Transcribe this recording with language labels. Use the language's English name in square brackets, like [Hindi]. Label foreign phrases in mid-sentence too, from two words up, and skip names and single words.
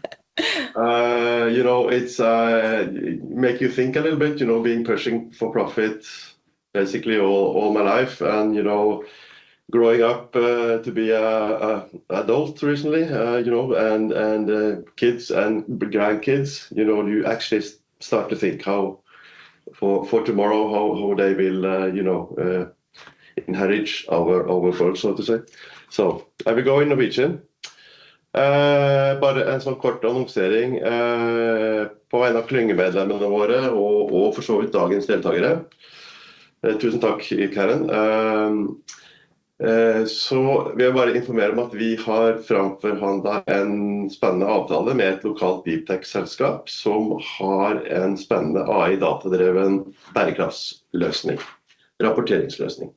[English] It's make you think a little bit, being pushing for profit basically all my life, and, growing up to be a adult recently, and kids and grandkids, you actually start to think how for tomorrow, how they will, inherit our world, so to say. So I will go in Norwegian. [Norwegian] Bare en sånn kort annonsering på vegne av klyngemedlemmene våre og for så vidt dagens deltakere. Tusen takk, Karen. Så vil jeg bare informere om at vi har framforhandlet en spennende avtale med et lokalt [English] deep tech- [Norwegian] selskap som har en spennende AI-datadreven bærekraftsløsning, rapporteringsløsning.